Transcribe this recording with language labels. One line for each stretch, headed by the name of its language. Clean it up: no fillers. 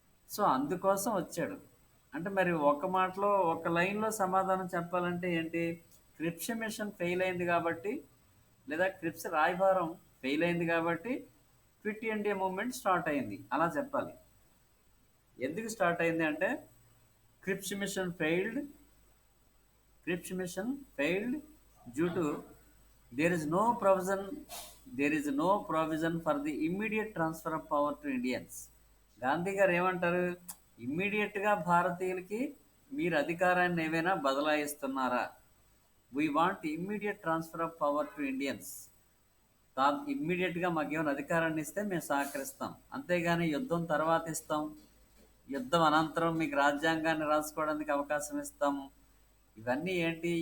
Telugu: So అందుకోసం వచ్చాడు. అంటే మరి ఒక మాటలో ఒక లైన్లో సమాధానం చెప్పాలంటే ఏంటి? క్రిప్స్ మిషన్ ఫెయిల్ అయింది కాబట్టి, లేదా క్రిప్స్ రాయబారం ఫెయిల్ అయింది కాబట్టి క్విట్ ఇండియా మూవ్మెంట్ స్టార్ట్ అయింది అలా చెప్పాలి. ఎందుకు స్టార్ట్ అయింది అంటే క్రిప్స్ machine failed.
English: Cripps mission failed due to there is no provision there is no provision for the immediate transfer of power to Indians.
Telugu: Gandhi గారు ఏమంటారు? ఇమ్మీడియట్గా భారతీయులకి మీరు అధికారాన్ని ఏమైనా బదలాయిస్తున్నారా?
English: We want immediate transfer of power to Indians.
Telugu: ఇమ్మీడియట్గా మాకేమైనా అధికారాన్ని ఇస్తే మేము సహకరిస్తాం, అంతేగాని యుద్ధం తర్వాత ఇస్తాం, యుద్ధం అనంతరం మీకు రాజ్యాంగాన్ని రాసుకోవడానికి అవకాశం ఇస్తాము, ఇవన్నీ ఏంటి?